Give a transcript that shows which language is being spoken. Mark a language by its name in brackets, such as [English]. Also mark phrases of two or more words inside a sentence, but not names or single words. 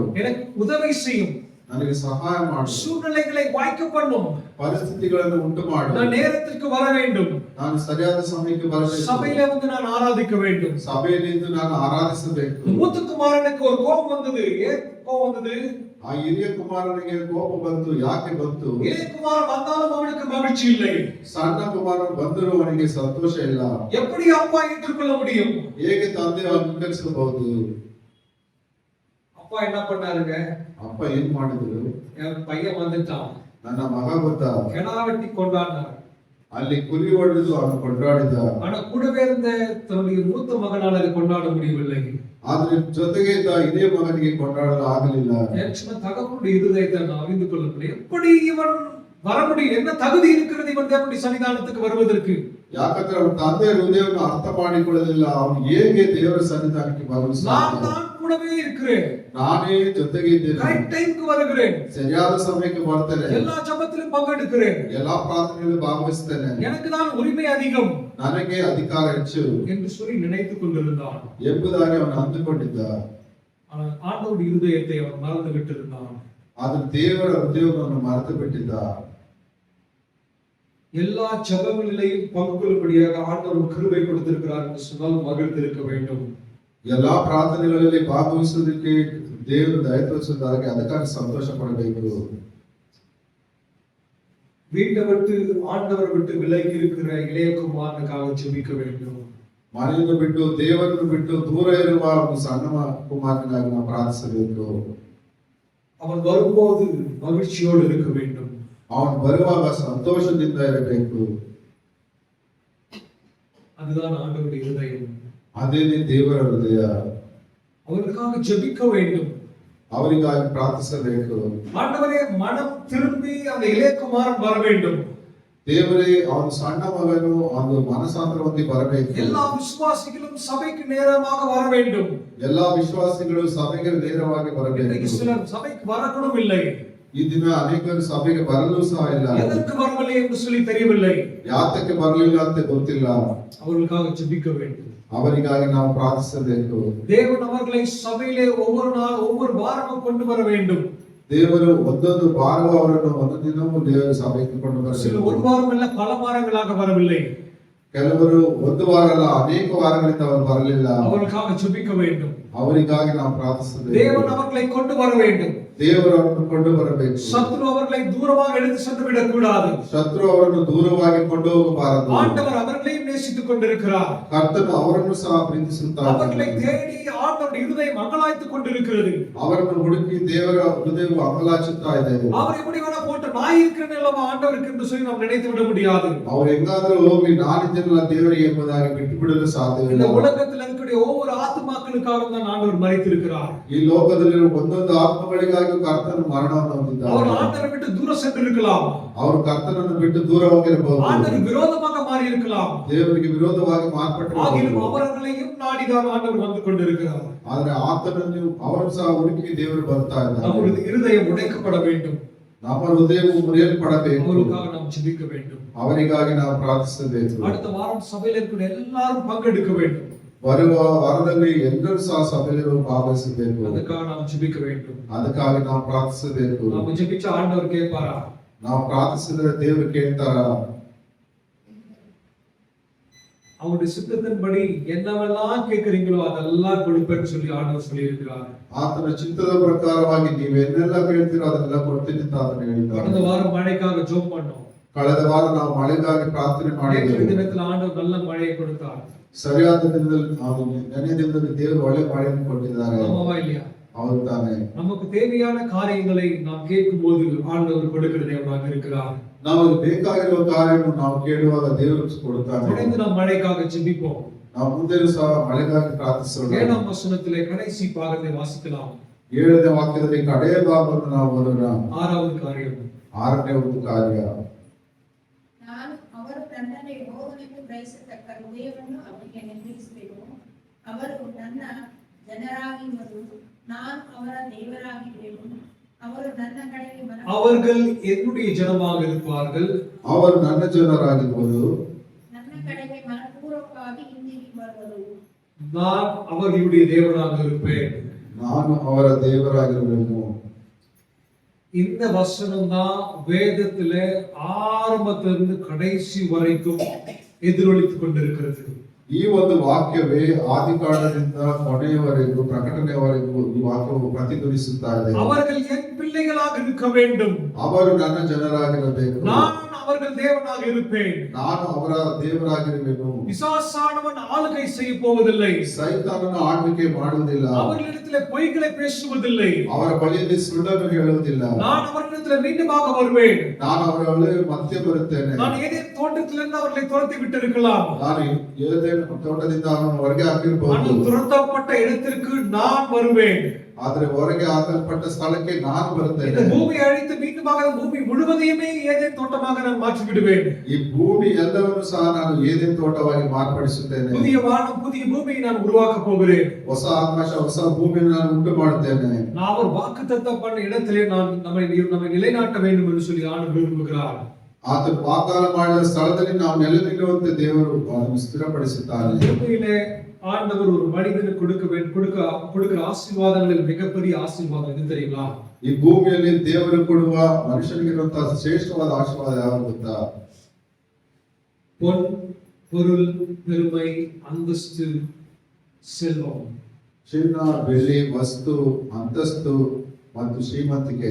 [Tamil] எனக்கு உதவி செய்யும். [Kannada] ನನಗೆ ಸಹಾಯ ಮಾಡು. [Tamil] சூழ்நிலைகளை வாய்க்க பண்ணும். [Kannada] ಪರಿಸ್ಥಿತಿಗಳನ್ನು ಉಂಟು ಮಾಡು. [Tamil] நான் நேரத்திற்கு வர வேண்டும். [Kannada] ನಾನು ಸರಿಯಾದ ಸಮಯಕ್ಕೆ ಬರಬೇಕು. [Tamil] சபையில வந்து நான் ஆராதிக்க வேண்டும். [Kannada] ಸಭೆಯಲ್ಲಿ ಇದ್ದು ನಾನು ಆರಾಧಿಸಬೇಕು. [Tamil] மூத்தகுமாரனுக்கு ஒரு கோபம் வந்தது. ஏன் கோபம் வந்தது? [Kannada] ಆ ಹಿರಿಯ ಕುಮಾರನಿಗೆ ಕೋಪ ಬಂತು. ಯಾಕೆ ಬಂತು? [Tamil] இளைய குமாரன் வந்தாலும் அவனுக்கு மகிழ்ச்சி இல்லை. [Kannada] ಸಣ್ಣ ಕುಮಾರನು ಬಂದರೂ ಅವನಿಗೆ ಸಂತೋಷ ಇಲ್ಲ. [Tamil] எப்படி அப்பா ஏற்றுக்கொள்ள முடியும்? [Kannada] ಹೇಗೆ ತಂದೆ ಅಂಗೀಕರಿಸಬಹುದು? [Tamil] அப்பா என்ன பண்ணாருங்க? [Kannada] ಅಪ್ಪ ಏನ್ ಮಾಡಿದ್ರು? [Tamil] என் பையன் வந்துட்டான், [Kannada] ನನ್ನ ಮಗ ಬಂದ. [Tamil] கிடா வெட்டி கொண்டாடினார். [Kannada] ಅಲ್ಲಿ ಕುರಿ ಹೊಡೆದು ಅವನು ಕೊಂಡಾಡಿದ. [Tamil] ஆனா கூடவே இருந்த தன்னுடைய மூத்த மகனால் அதை கொண்டாட முடியவில்லை. [Kannada] ಆದ್ರೆ ಜೊತೆಗೆ ಇದ್ದ ಹಿರಿಯ ಮಗನಿಗೆ ಕೊಂಡಾಡಲು ಆಗಲಿಲ್ಲ. [Tamil] என் சின்ன தகப்பனுடைய இருதயத்தை நான் அறிந்து கொள்ள முடியும். எப்படி இவன் வர முடியும்? என்ன தகுதி இருக்கிறது இவன் தேவனுடைய சன்னிதானத்துக்கு வருவதற்கு? [Kannada] ಯಾಕಂದ್ರೆ ಅವನ ತಂದೆಯ ಹೃದಯವನ್ನು ಅರ್ಥ ಮಾಡಿಕೊಳ್ಳಲಿಲ್ಲ. ಅವನು ಹೇಗೆ ದೇವರ ಸನ್ನಿಧಾನಕ್ಕೆ ಬರಲು [Tamil] நான் [Kannada] ಸಾಧ್ಯ? [Tamil] தான் கூடவே இருக்கிறேன். [Kannada] ನಾನೇ ಜೊತೆಗೆ ಇದ್ದೇನೆ. [English] correct timeக்கு [Tamil] வருகிறேன். [Kannada] ಸರಿಯಾದ ಸಮಯಕ್ಕೆ ಬರ್ತೇನೆ. [Tamil] எல்லா ஜெபத்திலும் பங்கெடுக்கிறேன். [Kannada] ಎಲ್ಲಾ ಪ್ರಾರ್ಥನೆಯಲ್ಲಿ ಭಾಗವಹಿಸ್ತೇನೆ. [Tamil] எனக்கு தான் உரிமை அதிகம் [Kannada] ನನಗೆ ಅಧಿಕಾರ ಹೆಚ್ಚು [Tamil] என்று சொல்லி நினைத்துக் கொண்டிருந்தான். [Kannada] ಎಂಬುದಾಗಿ ಅವನು ಅಂದುಕೊಂಡಿದ್ದ. [Tamil] ஆனால் ஆண்டவருடைய இருதயத்தை அவன் மறந்து விட்டிருந்தான். [Kannada] ಆದ್ರೆ ದೇವರ ಉದ್ಯೋಗವನ್ನು ಮರೆತು ಬಿಟ್ಟಿದ್ದ. [Tamil] எல்லா ஜெபங்களிலேயும் பங்கு கொள்ளும்படியாக ஆண்டவர் கிருபை கொடுத்திருக்கிறார் என்று சொன்னால் மகிழ்ந்திருக்க வேண்டும். [Kannada] ಎಲ್ಲಾ ಪ್ರಾರ್ಥನೆಗಳಲ್ಲಿ ಭಾಗವಹಿಸುವುದಕ್ಕೆ ದೇವರು ದಯ ತೋರಿಸಿದಾಗ ಅದಕ್ಕಾಗಿ ಸಂತೋಷ ಪಡಬೇಕು. [Tamil] வீட்டை விட்டு ஆண்டவர் விட்டு விலகி இருக்கிற இளைய குமாரனுக்காக ஜெபிக்க வேண்டும். [Kannada] ಮನೆಯನ್ನು ಬಿಟ್ಟು ದೇವರನ್ನು ಬಿಟ್ಟು ದೂರ ಇರುವ ಒಂದು ಸಣ್ಣ ಕುಮಾರನಿಗಾಗಿ ನಾವು ಪ್ರಾರ್ಥಿಸಬೇಕು. [Tamil] அவன் வரும்போது மகிழ்ச்சியோடு இருக்க வேண்டும். [Kannada] ಅವನು ಬರುವಾಗ ಸಂತೋಷದಿಂದ ಇರಬೇಕು. [Tamil] அதுதான் ஆண்டவருடைய இருதயம். [Kannada] ಅದೇ ದೇವರ ಹೃದಯ. [Tamil] அவர்களுக்காக ஜெபிக்க வேண்டும். [Kannada] ಅವರಿಗಾಗಿ ಪ್ರಾರ್ಥಿಸಬೇಕು. [Tamil] ஆண்டவரே மனம் திரும்பி அந்த இளைய குமாரன் வர வேண்டும். [Kannada] ದೇವರೇ ಅವನು ಸಣ್ಣ ಮಗನು ಒಂದು ಮನಸಾಂತರ ಹೊಂದಿ ಬರಬೇಕು. [Tamil] எல்லா விசுவாசிகளும் சபைக்கு நேரமாக வர வேண்டும். [Kannada] ಎಲ್ಲಾ ವಿಶ್ವಾಸಿಗಳು ಸಭೆಗೆ ನೇರವಾಗಿ ಬರಬೇಕು. [Tamil] சிலர் சபைக்கு வரக்கூடும் இல்லை. [Kannada] ಈ ದಿನ ಅನೇಕರು ಸಭೆಗೆ ಬರಲು ಸಹ ಇಲ್ಲ. [Tamil] எதற்கு வரவில்லை என்று சொல்லி தெரியவில்லை. [Kannada] ಯಾತಕ್ಕೆ ಬರಲಿಲ್ಲ ಅಂತ ಗೊತ್ತಿಲ್ಲ. [Tamil] அவர்களுக்காக ஜெபிக்க வேண்டும். [Kannada] ಅವರಿಗಾಗಿ ನಾವು ಪ್ರಾರ್ಥಿಸಬೇಕು. [Tamil] தேவன் அவர்களை சபையிலே ஒவ்வொரு வாரமும் கொண்டு வர வேண்டும். [Kannada] ದೇವರು ಒಂದೊಂದು ವಾರವೂ ಅವರನ್ನು ಒಂದು ದಿನವೂ ದೇವರು ಸಭೆಗೆ ಕೊಂಡು [Tamil] சில [Kannada] ಬರಬೇಕು. [Tamil] ஒரு வாரம் இல்ல பல வாரங்களாக வரவில்லை. [Kannada] ಕೆಲವರು ಒಂದು ವಾರ ಅಲ್ಲ ಅನೇಕ ವಾರಗಳಿಂದ ಅವರು ಬರಲಿಲ್ಲ. [Tamil] அவர்களுக்காக ஜெபிக்க வேண்டும். [Kannada] ಅವರಿಗಾಗಿ ನಾವು ಪ್ರಾರ್ಥಿಸಬೇಕು. [Tamil] தேவன் அவர்களை கொண்டு வர வேண்டும். [Kannada] ದೇವರನ್ನು ಕೊಂಡು ಬರಬೇಕು. [Tamil] சத்துரு அவர்களை தூரமாக எடுத்து சென்று விடக் கூடாது. [Kannada] ಶತ್ರು ಅವರನ್ನು ದೂರವಾಗಿ ಕೊಂಡು ಹೋಗಬಾರದು. [Tamil] ஆண்டவர் அவர்களையும் நேசித்துக் கொண்டிருக்கிறார். [Kannada] ಕರ್ತನು ಅವರನ್ನು ಸಹ ಪ್ರೀತಿಸುತ್ತಾನೆ. [Tamil] அவர்களை தேடி ஆண்டவருடைய இருதயம் அங்கலாய்த்துக் கொண்டிருக்கிறது. [Kannada] ಅವರನ್ನು ಹುಡುಕಿ ದೇವರ ಹೃದಯವು ಅಂಗಲಾಚುತ್ತಾ ಇದೆ. [Tamil] அவர் எப்படி வேணா போட்டு நான் இருக்கிறேன் அல்லவா ஆண்டவருக்கு என்று சொல்லி நாம் நினைத்து விட முடியாது. [Kannada] ಅವರು ಹೆಂಗಾದರೂ ಹೋಗಿ ನಾನಿದ್ದೇನಲ್ಲ ದೇವರಿಗೆ ಎಂಬುದಾಗಿ ಬಿಟ್ಟು ಬಿಡಲು [Tamil] இந்த [Kannada] ಸಾಧ್ಯವಿಲ್ಲ. [Tamil] உலகத்தில் இருக்கக்கூடிய ஒவ்வொரு ஆத்துமாக்களுக்காக தான் ஆண்டவர் மரித்திருக்கிறார். [Kannada] ಈ ಲೋಕದಲ್ಲಿರುವ ಒಂದೊಂದು ಆತ್ಮಗಳಿಗಾಗಿ ಕರ್ತನು ಮರಣವನ್ನು ಹೊಂದಿದ್ದಾನೆ. [Tamil] அவர் ஆண்டவரை விட்டு தூரம் சென்றிருக்கலாம். [Kannada] ಅವರು ಕರ್ತನನ್ನು ಬಿಟ್ಟು ದೂರ ಹೋಗಿರಬಹುದು. [Tamil] ஆண்டவர் விரோதமாக மாறி இருக்கலாம். [Kannada] ದೇವರಿಗೆ ವಿರೋಧವಾಗಿ ಮಾರ್ಪಟ್ಟು [Tamil] ஆகிலும் அவர்களையும் நாடிதான் ஆண்டவர் வந்து கொண்டிருக்கிறார். [Kannada] ಆದ್ರೆ ಆತನನ್ನು ಅವರು ಸಹ ಹುಡುಕಿ ದೇವರು ಬರ್ತಾ ಇದ್ದಾರೆ. [Tamil] நம்முடைய இருதயம் உடைக்கப்பட வேண்டும். [Kannada] ನಮ್ಮ ಹೃದಯವು ಮುರಿಯಲ್ಪಡಬೇಕು. [Tamil] அவர்களுக்காக நாம் ஜெபிக்க வேண்டும். [Kannada] ಅವರಿಗಾಗಿ ನಾವು ಪ್ರಾರ್ಥಿಸಬೇಕು. [Tamil] அடுத்த வாரம் சபையில் இருக்கிற எல்லாரும் பங்கெடுக்க வேண்டும். [Kannada] ಬರುವ ವಾರದಲ್ಲಿ ಎಲ್ಲರೂ ಸಹ ಸಭೆಯಲ್ಲಿ ಭಾಗವಹಿಸಬೇಕು. [Tamil] அதுக்காக நாம் ஜெபிக்க வேண்டும். [Kannada] ಅದಕ್ಕಾಗಿ ನಾವು ಪ್ರಾರ್ಥಿಸಬೇಕು. [Tamil] நாம் ஜெபிச்ச ஆண்டவர் கேட்பாரா? [Kannada] ನಾವು ಪ್ರಾರ್ಥಿಸಿದ್ರೆ ದೇವರು ಕೇಳ್ತಾರ? [Tamil] அவருடைய சித்தத்தின்படி என்னவெல்லாம் கேட்கிறீங்களோ அதெல்லாம் கொடுப்பேன்னு சொல்லி ஆண்டவர் சொல்லி இருக்கிறார். [Kannada] ಆತನ ಚಿತ್ತದ ಪ್ರಕಾರವಾಗಿ ನೀವೇನೆಲ್ಲ ಕೇಳ್ತೀರೋ ಅದನ್ನೆಲ್ಲ ಕೊಡ್ತೀನಿ ಅಂತ ಆತನು ಹೇಳಿದ್ದಾನೆ. [Tamil] கடந்த வாரம் மழைக்காக ஜெபம் பண்ணோம். [Kannada] ಕಳೆದ ವಾರ ನಾವು ಮಳೆಗಾಗಿ ಪ್ರಾರ್ಥನೆ ಮಾಡಿದ್ದೇವೆ. [Tamil] தினத்துல ஆண்டவர் நல்ல மழையை கொடுத்தார். [Kannada] ಸರಿಯಾದ ದಿನದಲ್ಲಿ ನಾವು ನೆನೆ ದಿನದಲ್ಲಿ ದೇವರು ಒಳ್ಳೆ ಮಳೆಯನ್ನು ಕೊಟ್ಟಿದ್ದಾರೆ. [Tamil] ஆமாவா இல்லையா? [Kannada] ಹೌದು ತಾನೆ. [Tamil] நமக்கு தேவையான காரியங்களை நாம் கேட்கும் போது ஆண்டவர் கொடுக்கிற தேவனாக இருக்கிறார். [Kannada] ನಮಗೆ ಬೇಕಾಗಿರುವ ಕಾರ್ಯವನ್ನು ನಾವು ಕೇಳುವಾಗ ದೇವರು ಕೊಡುತ್ತಾನೆ. [Tamil] தொடர்ந்து நாம் மழைக்காக ஜெபிப்போம். [Kannada] ನಾವು ಮುಂದೆಯೂ ಸಹ ಮಳೆಗಾಗಿ ಪ್ರಾರ್ಥಿಸೋಣ. [Tamil] 7ஆம் வசனத்திலே கடைசி பாகத்தை வாசிக்கலாம். [Kannada] 7ನೇ ವಾಕ್ಯದಲ್ಲಿ ಕಡೆಯ ಭಾಗವನ್ನು ನಾವು ಓದೋಣ. [Tamil] 6வது காரியம். [Kannada] 6ನೇ ಒಂದು ಕಾರ್ಯ. ನಾನು ಅವರು ನನ್ನನ್ನು ಯೆಹೋವನೆಂದು ಗ್ರಹಿಸತಕ್ಕ ಹೃದಯವನ್ನು ಅವರಿಗೆ ನಿರ್ಮಿಸುವೆನು. ಅವರು ನನ್ನ ಜನರಾಗಿರುವರು, ನಾನು ಅವರ ದೇವರಾಗಿರುವೆನು. ಅವರು ನನ್ನ ಕಡೆಗೆ [Tamil] அவர்கள் என்னுடைய ஜனமாக இருப்பார்கள். [Kannada] ಅವರು ನನ್ನ ಜನರಾಗಿರುವರು. ನನ್ನ ಕಡೆಗೆ ಮನಪೂರ್ವಕವಾಗಿ ಹಿಂದಿರುಗಿ ಬರುವರು. [Tamil] நான் அவர்களுடைய தேவனாக இருப்பேன். [Kannada] ನಾನು ಅವರ ದೇವರಾಗಿರುವೆನು. [Tamil] இந்த வசனம் தான் வேதத்துல ஆரம்பத்திலிருந்து கடைசி வரைக்கும் எதிரொலித்துக் கொண்டிருக்கிறது. [Kannada] ಈ ಒಂದು ವಾಕ್ಯವೇ ಆದಿಕಾಂಡದಿಂದ ಕೊನೆಯವರೆಗೂ ಪ್ರಕಟಣೆಯವರೆಗೂ ಈ ವಾಕ್ಯವು ಪ್ರತಿಧ್ವನಿಸುತ್ತಾ ಇದೆ. [Tamil] அவர்கள் என் பிள்ளைகளாக இருக்க வேண்டும். [Kannada] ಅವರು ನನ್ನ ಜನರಾಗಿರಬೇಕು. [Tamil] நான் அவர்கள் தேவனாக இருப்பேன். [Kannada] ನಾನು ಅವರ ದೇವರಾಗಿರುವೆನು. [Tamil] பிசாசானவன் ஆளுகை செய்ய போவதில்லை. [Kannada] ಸೈತಾನನು ಆಳ್ವಿಕೆ ಮಾಡುವುದಿಲ್ಲ. [Tamil] அவர்களிடத்திலே பொய்களை பேசுவதில்லை. [Kannada] ಅವರ ಬಳಿಯಲ್ಲಿ ಸುಳ್ಳನ್ನು ಹೇಳುವುದಿಲ್ಲ. [Tamil] நான் அவர்களிடத்திலே மீண்டுமாக வருவேன். [Kannada] ನಾನು ಅವರ ಬಳಿ ಮತ್ತೆ ಬರುತ್ತೇನೆ. [Tamil] நான் ஏதேன் தோட்டத்திலிருந்து அவர்களை துரத்தி விட்டிருக்கலாம். [Kannada] ನಾನು ಏದೇನ್ ತೋಟದಿಂದ ಅವರನ್ನು ಹೊರಗೆ ಹಾಕಿರಬಹುದು. [Tamil] ஆனால் துரத்தப்பட்ட இடத்திற்கு நான் வருவேன். [Kannada] ಆದ್ರೆ ಹೊರಗೆ ಹಾಕಲ್ಪಟ್ಟ ಸ್ಥಳಕ್ಕೆ ನಾನು [Tamil] இந்த [Kannada] ಬರುತ್ತೇನೆ. [Tamil] பூமியை அழித்து மீண்டுமாக பூமி முழுவதையுமே ஏதேன் தோட்டமாக நான் மாற்றி விடுவேன். [Kannada] ಈ ಭೂಮಿ ಎಲ್ಲವನ್ನು ಸಹ ನಾನು ಏದೇನ್ ತೋಟವಾಗಿ ಮಾರ್ಪಡಿಸುತ್ತೇನೆ. [Tamil] புதிய வானம் புதிய பூமியை நான் உருவாக்க போகிறேன். [Kannada] ಹೊಸ ಆಕಾಶ ಹೊಸ ಭೂಮಿಯನ್ನು ನಾನು ಉಂಟು ಮಾಡುತ್ತೇನೆ. [Tamil] நான் ஒரு வாக்குத்தத்தம் பண்ண இடத்திலே நான் நம்மை நிலைநாட்ட வேண்டும் என்று சொல்லி ஆண்டு விரும்புகிறார். [Kannada] ಆತನು ವಾಗ್ದಾನ ಮಾಡಿದ ಸ್ಥಳದಲ್ಲಿ ನಾವು ನೆಲೆನಿಲ್ಲುವಂತೆ ದೇವರು ಅದನ್ನು ಸ್ಥಿರಪಡಿಸುತ್ತಾನೆ. [Tamil] பூமியிலே ஆண்டவர் ஒரு மனிதனுக்கு கொடுக்கிற ஆசீர்வாதங்களில் மிகப்பெரிய ஆசீர்வாதம் எது தெரியுங்களா? [Kannada] ಈ ಭೂಮಿಯಲ್ಲಿ ದೇವರು ಕೊಡುವ ಮನುಷ್ಯನಿಗಿರುವಂತಹ ಶ್ರೇಷ್ಠವಾದ ಆಶೀರ್ವಾದ ಯಾವುದು ಗೊತ್ತಾ? [Tamil] பொன், பொருள், பெருமை, அந்தஸ்து, செல்வம். [Kannada] ಚಿನ್ನ, ಬೆಳ್ಳಿ, ವಸ್ತು, ಅಂತಸ್ತು ಮತ್ತು ಶ್ರೀಮಂತಿಕೆ.